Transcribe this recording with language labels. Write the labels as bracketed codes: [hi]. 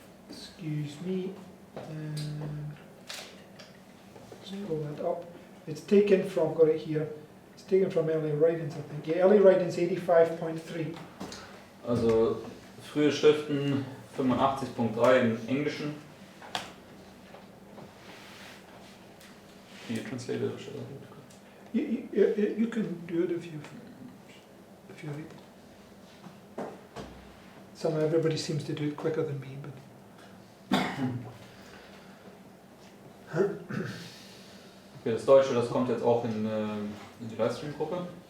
[en] Excuse me. Just pull that up. It's taken from, got it here. It's taken from early writings, I think. Yeah, early writings 85.3. [de] Also frühe Schriften 85.3 im Englischen. [en] Can you translate it? You can do it if you read. Everybody seems to do it quicker than me, but. [de] Okay, das Deutsche, das kommt jetzt auch in die Livestream-Gruppe.